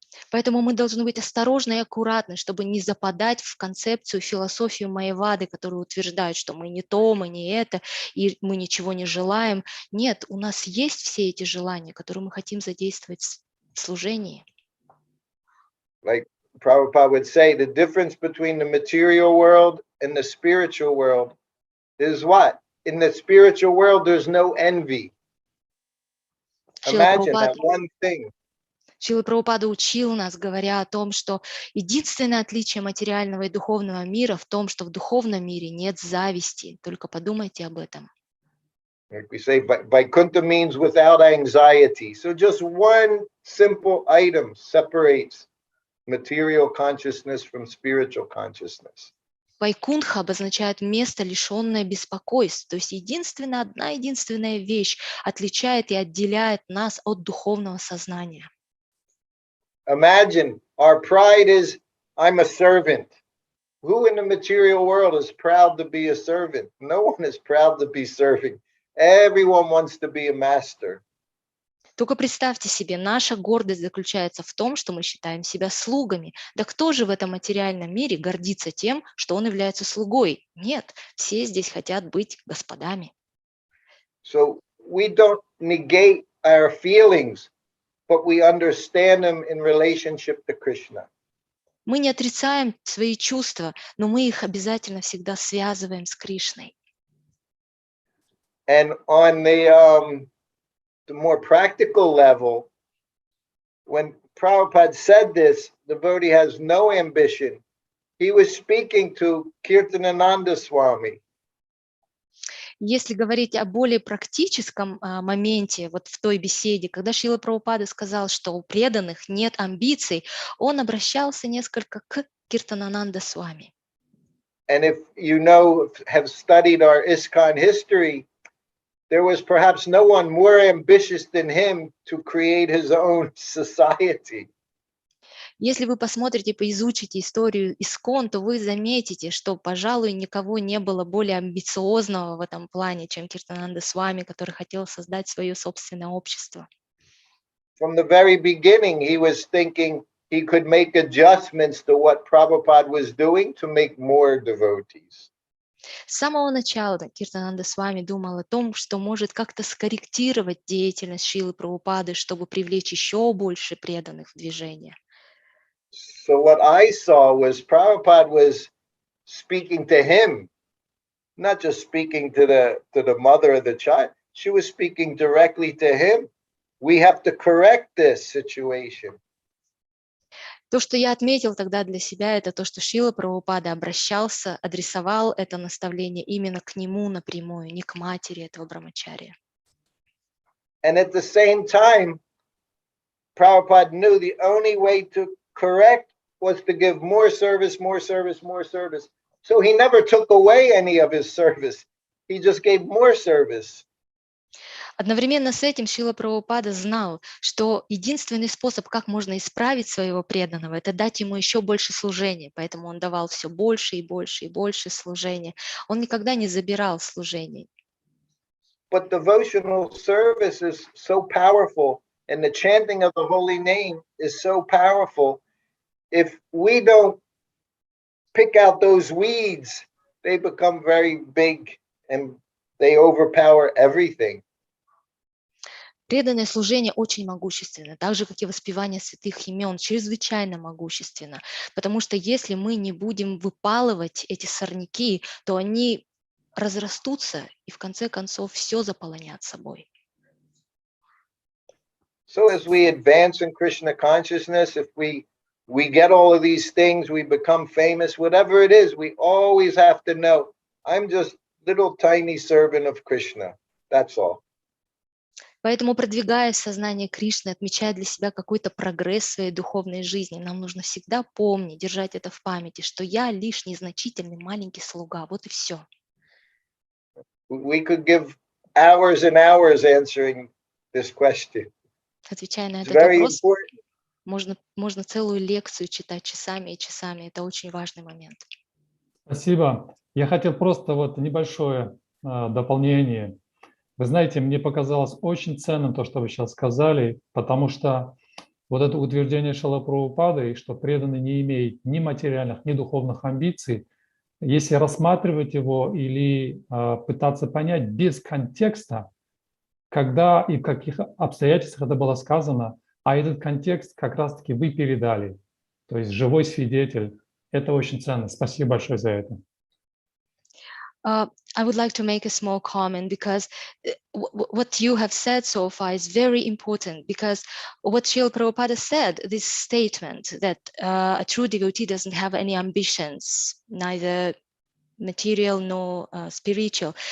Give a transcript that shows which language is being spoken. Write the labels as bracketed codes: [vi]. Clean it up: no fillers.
[ru] Поэтому мы должны быть осторожны и аккуратны, чтобы не западать в концепцию, философию Майявады, которая утверждает, что мы не то, мы не это, и мы ничего не желаем. Нет, у нас есть все эти желания, которые мы хотим задействовать в служении. [en] Like Prabhupada would say, the difference between the material world and the spiritual world is what? In the spiritual world, there's no envy. Imagine that one thing. [ru] Шрила Прабхупада учил нас, говоря о том, что единственное отличие материального и духовного мира в том, что в духовном мире нет зависти. Только подумайте об этом. [en] Like we say, Vaikuntha means without anxiety. So just one simple item separates material consciousness from spiritual consciousness. [ru] Вайкунтха обозначает место, лишенное беспокойств. То есть одна единственная вещь отличает и отделяет нас от духовного сознания. [en] Imagine our pride is, I'm a servant. Who in the material world is proud to be a servant? No one is proud to be serving. Everyone wants to be a master. [ru] Только представьте себе, наша гордость заключается в том, что мы считаем себя слугами. Да кто же в этом материальном мире гордится тем, что он является слугой? Нет, все здесь хотят быть господами. [en] So we don't negate our feelings, but we understand them in relationship to Krishna. [ru] Мы не отрицаем свои чувства, но мы их обязательно всегда связываем с Кришной. [en] And on the more practical level, when Prabhupada said this, the devotee has no ambition. He was speaking to Kirtanananda Swami. [ru] Если говорить о более практическом моменте, вот в той беседе, когда Шрила Прабхупада сказал, что у преданных нет амбиций, он обращался несколько к Киртанананда Свами. [en] And if you have studied our ISKCON history, there was perhaps no one more ambitious than him to create his own society. [ru] Если вы посмотрите, поизучите историю ИСККОН, то вы заметите, что, пожалуй, никого не было более амбициозного в этом плане, чем Киртананда Свами, который хотел создать свое собственное общество. [en] From the very beginning, he was thinking he could make adjustments to what Prabhupada was doing to make more devotees. [ru] С самого начала Киртананда Свами думал о том, что может как-то скорректировать деятельность Шрилы Прабхупады, чтобы привлечь еще больше преданных в движение. [en] So what I saw was Prabhupada was speaking to him, not just speaking to the mother of the child. She was speaking directly to him. We have to correct this situation. [ru] То, что я отметил тогда для себя, это то, что Шрила Прабхупада обращался, адресовал это наставление именно к нему напрямую, не к матери этого брамачария. [en] And at the same time, Prabhupada knew the only way to correct was to give more service, more service, more service. So he never took away any of his service. He just gave more service. [ru] Одновременно с этим Шрила Прабхупада знал, что единственный способ, как можно исправить своего преданного, это дать ему еще больше служения. Поэтому он давал все больше и больше и больше служения. Он никогда не забирал служений. [en] But devotional service is so powerful, and the chanting of the holy name is so powerful. If we don't pick out those weeds, they become very big and they overpower everything. [ru] Преданное служение очень могущественно, так же, как и воспевание святых имен, чрезвычайно могущественно. Потому что если мы не будем выпалывать эти сорняки, то они разрастутся и в конце концов все заполонят собой. [en] So as we advance in Krishna consciousness, if we get all of these things, we become famous, whatever it is, we always have to know, I'm just little tiny servant of Krishna. That's all. [ru] Поэтому, продвигаясь в сознание Кришны, отмечая для себя какой-то прогресс в своей духовной жизни, нам нужно всегда помнить, держать это в памяти, что я лишь незначительный маленький слуга. Вот и все. [en] We could give hours and hours answering this question. [ru] Отвечая на [en] It's [ru] этот [en] very [ru] вопрос, [en] important. [ru] можно целую лекцию читать часами и часами. Это очень важный момент. Спасибо. Я хотел просто вот небольшое дополнение. Вы знаете, мне показалось очень ценным то, что вы сейчас сказали, потому что вот это утверждение Шрилы Прабхупады, что преданный не имеет ни материальных, ни духовных амбиций, если рассматривать его или пытаться понять без контекста, когда и в каких обстоятельствах это было сказано, а этот контекст как раз-таки вы передали, то есть живой свидетель, это очень ценно. Спасибо большое за это. [en] I would like to make a small comment because what you have said so far is very important, because what Srila Prabhupada said, this statement that a true devotee doesn't have any ambitions, neither material nor spiritual.